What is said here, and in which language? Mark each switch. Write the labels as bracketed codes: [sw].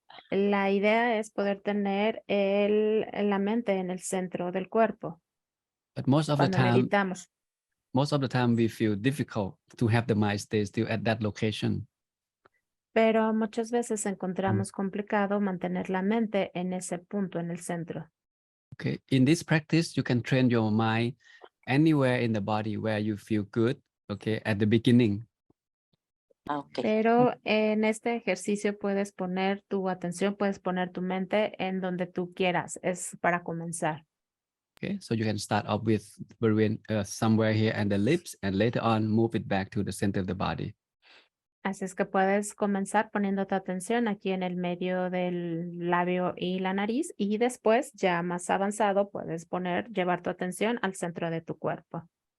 [es] La idea es poder tener la mente en el centro del cuerpo. [en] But most of the [es] Cuando [en] time, [es] meditamos. [en] we feel difficult to have the mind stay still at that location. [es] Pero muchas veces encontramos complicado mantener la mente en ese punto, en el centro. [en] Okay, in this practice, you can train your mind anywhere in the body where you feel good, okay, at the beginning. [es] Pero en este ejercicio puedes poner tu atención, puedes poner tu mente en donde tú quieras. Es para comenzar. [en] Okay, so you can start off with somewhere here and the lips, and later on move it back to the center of the body. [es] Así es que puedes comenzar poniendo tu atención aquí en el medio del labio y la nariz, y después, ya más avanzado, puedes llevar tu atención al centro de tu cuerpo.